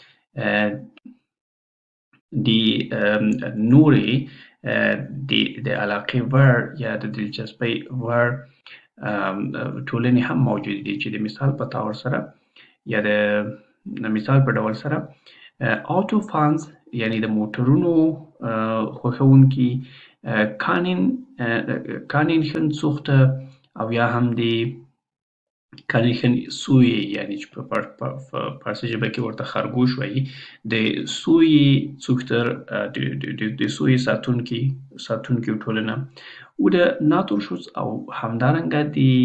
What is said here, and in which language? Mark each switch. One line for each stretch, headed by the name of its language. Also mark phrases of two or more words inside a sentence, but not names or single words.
Pashto: die نورې د علاقې وړ یا د دلچسپۍ وړ ټولنې هم موجودې دي چې د مثال په تور سره یا د مثال په ډول سره
German: auto fans
Pashto: یعنی د موټرونو خوښونکي کانینشنزوخته او یا هم د کانینشن سوی یعنی چې په فارسي ژبه کې ورته خرګوش وایي د سوی څوختر د سوی ساتونکي ټولنه
German: oder Naturschutz
Pashto: او همدارنګه د